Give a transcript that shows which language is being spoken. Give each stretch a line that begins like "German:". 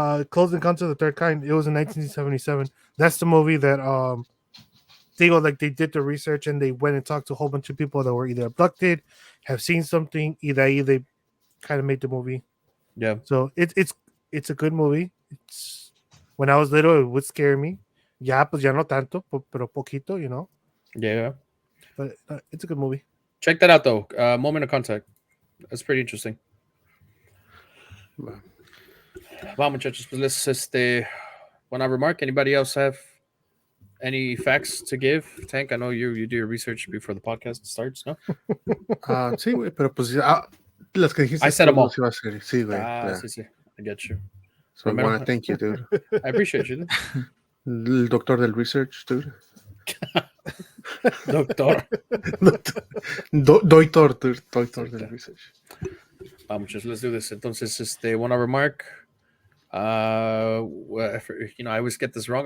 English: Close Encounter of the Third Kind. It was in 1977. That's the movie that they did the research and they went and talked to a whole bunch of people that were either abducted, have seen something, either they kind of made the movie. Yeah. So it's a good movie. It's when I was little, it would scare me.
Spanish: Ya, pues ya no tanto, pero poquito,
English: Yeah. But it's a good movie. Check that out, though. Moment of Contact. That's pretty interesting. Wow, muchachos, pues let's wanna remark. Anybody else have any facts to give? Tank, I know you do your research before the podcast starts, ¿no?
Spanish: Sí, güey, pero pues las que dijiste.
English: I said them all.
Spanish: Iba a hacer. Sí, güey.
English: Sí. I get you. So I want to thank you, dude. I appreciate you.
Spanish: El doctor del research, dude. Doctor. Doctor del research.
English: Muchachos, let's do this. Entonces, wanna remark. I always get this wrong.